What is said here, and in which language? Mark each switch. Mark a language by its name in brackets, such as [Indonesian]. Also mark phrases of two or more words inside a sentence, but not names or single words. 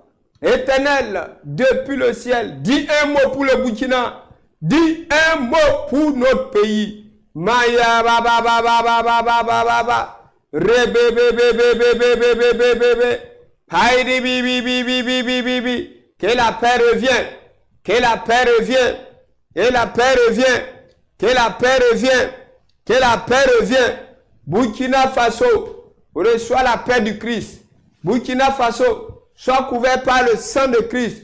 [French] Éternel, depuis le ciel, dis un mot pour le Burkina. Dis un mot pour notre pays. Maya ba ba ba ba ba ba ba ba ba ba. Rebe be be be be be be be be be be. Haïdi bi bi bi bi bi bi bi bi. Que la paix revienne. Que la paix revienne. Que la paix revienne. Que la paix revienne. Que la paix revienne. Burkina Faso, reçois la paix du Christ. Burkina Faso, sois couvert par le sang de Christ.